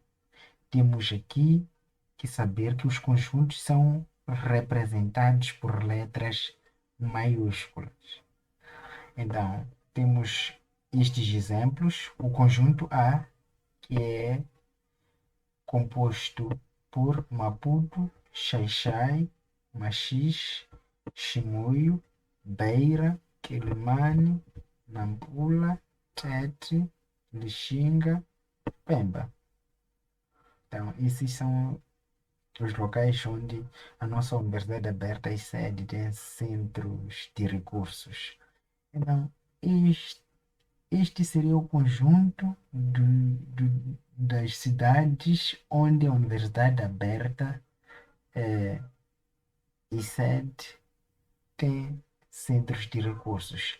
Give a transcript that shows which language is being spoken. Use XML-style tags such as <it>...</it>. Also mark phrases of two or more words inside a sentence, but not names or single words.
<pt>Temos aqui que saber que os conjuntos são representados por letras maiúsculas. Então, temos estes exemplos: o conjunto A, que é composto por Maputo, Xai-Xai, Machis, Chimoio, Beira, Quelimane, Nampula, Tete, Lixinga, Pemba. Então, esses são os locais onde a nossa Universidade Aberta e sede tem centros de recursos. Então, este, este seria o conjunto das cidades onde a Universidade Aberta e sede tem centros de recursos.</pt>